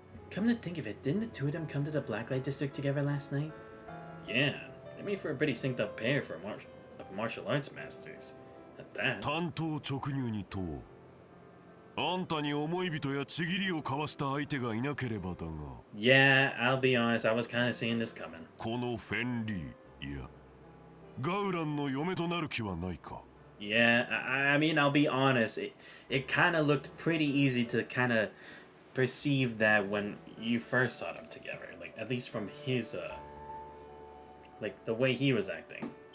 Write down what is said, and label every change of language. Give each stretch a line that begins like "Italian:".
English: Come to think of it, didn't the two of them come to the Blacklight District together last night? Yeah, they made for a pretty synced up pair for martial arts masters. At that.
Japanese: 単刀直入に問おう。あんたに思い人やちぎりを交わした相手がいなければだが。
English: Yeah, I'll be honest, I was kind of seeing this coming.
Japanese: このフェンリー、いや、ガウランの嫁となる気はないか。
English: Yeah, I mean, I'll be honest, it kind of looked pretty easy to kind of perceive that when you first saw them together, like, at least from his, like, the way he was acting.